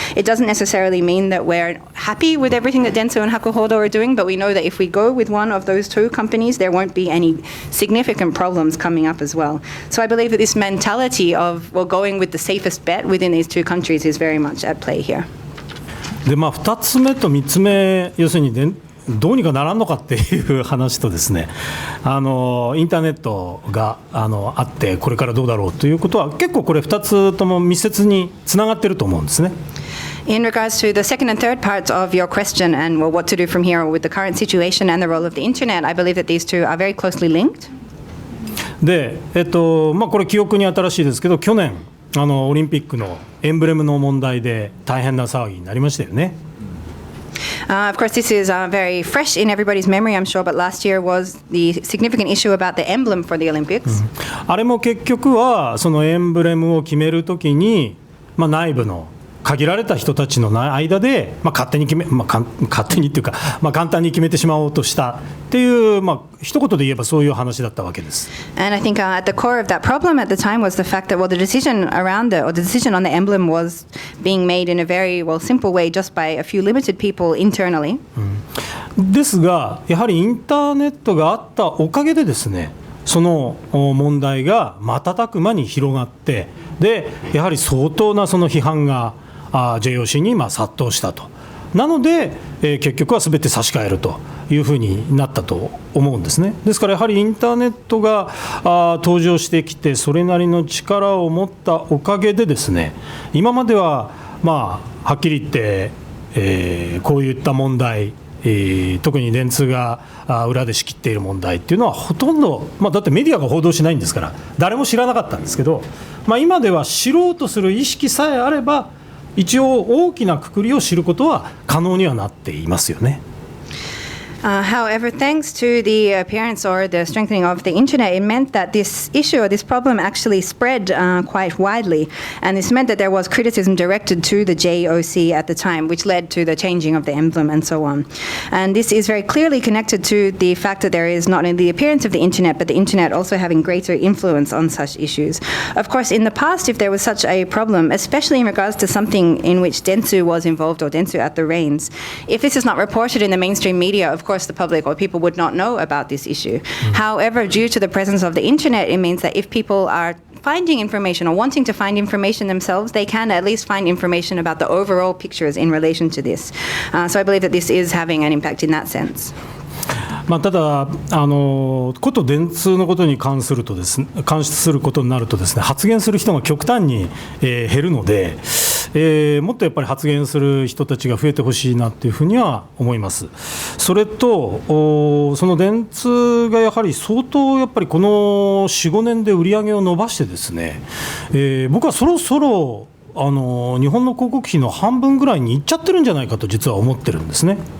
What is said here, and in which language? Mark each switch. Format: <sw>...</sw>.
<en>It doesn't necessarily mean that we're happy with everything that Dentsu and Hakuhodo are doing, but we know that if we go with one of those two companies, there won't be any significant problems coming up as well. So I believe that this mentality of, going with the safest bet within these two countries is very much at play here.</en> <ja>で2つ目と3つ目、要するにどうにかならんのかっていう話とですね、インターネットがあってこれからどうだろうということは結構これ2つとも密接につながっていると思うんですね。</ja> <en>In regards to the second and third parts of your question and what to do from here with the current situation and the role of the internet, I believe that these two are very closely linked.</en> <ja>で、これ記憶に新しいですけど、去年オリンピックのエンブレムの問題で大変な騒ぎになりましたよね。</ja> <en>Of course, this is very fresh in everybody's memory, I'm sure, but last year was the significant issue about the emblem for the Olympics.</en> <ja>あれも結局はそのエンブレムを決めるときに、内部の限られた人たちの間で、勝手にっていうか、簡単に決めてしまおうとしたっていう、一言で言えばそういう話だったわけです。</ja> <en>And I think at the core of that problem at the time was the fact that, the decision around the decision on the emblem was being made in a very simple way just by a few limited people internally.</en> <ja>ですが、やはりインターネットがあったおかげでですね、その問題が瞬く間に広がって、でやはり相当なその批判がJOC に殺到したと。なので、結局は全て差し替えるというふうになったと思うんですね。ですからやはりインターネットが登場してきてそれなりの力を持ったおかげでですね、今までははっきり言って、こういった問題、特に電通が裏で仕切っている問題っていうのはほとんど、だってメディアが報道しないんですから誰も知らなかったんですけど、今では知ろうとする意識さえあれば一応大きな括りを知ることは可能にはなっていますよね。</ja> <en>However, thanks to the appearance or the strengthening of the internet, it meant that this issue or this problem actually spread quite widely. And this meant that there was criticism directed to the JOC at the time, which led to the changing of the emblem and so on. And this is very clearly connected to the fact that there is not only the appearance of the internet, but the internet also having greater influence on such issues. Of course, in the past, if there was such a problem, especially in regards to something in which Dentsu was involved or Dentsu at the reins, if this is not reported in the mainstream media, of course, the public or people would not know about this issue. However, due to the presence of the internet, it means that if people are finding information or wanting to find information themselves, they can at least find information about the overall pictures in relation to this. So I believe that this is having an impact in that sense.</en> <ja>ただこと電通のことに関することになるとですね、発言する人が極端に、減るので、もっとやっぱり発言する人たちが増えてほしいなというふうには思います。それとその電通がやはり相当やっぱりこの 4,5 年で売り上げを伸ばしてですね、僕はそろそろ日本の広告費の半分ぐらいにいっちゃってるんじゃないかと実は思ってるんですね。</ja>